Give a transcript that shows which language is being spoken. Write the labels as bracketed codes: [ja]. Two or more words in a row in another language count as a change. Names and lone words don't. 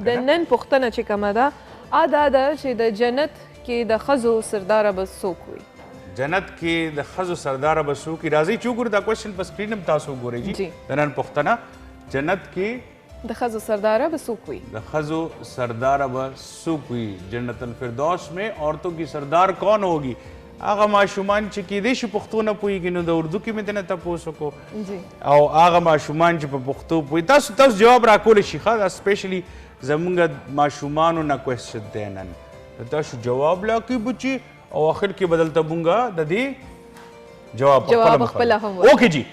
[ps] د نن پوښتنه چې کومه ده دا ده چې د جنت کې د ښځو سرداره به څوک وي. جنت کې د ښځو سرداره به څوک وي راځئ چې وګورو دا کوېسچن په سکرین هم تاسو وګورئ جی د نن پوښتنه جنت کې د ښځو سرداره به څوک وي. د ښځو سرداره به څوک وي. [ur] جنت الفردوس میں عورتوں کی سردار کون ہوگی. [ps] هغه ماشومان چې کیدای شي پښتو نه پوهېږي نو د اردو کې مې دنه تپوس وکړو او هغه ماشومان چې په پښتو پوهېږي تاسو جواب راکولی شي ښه دا سپیشلي زمونږ ماشومانو نه کوېسچن دی نن تاسو جواب راکوئ بچي او اخر کې به دلته مونږ د دې جواب خپله هم اوکې جی.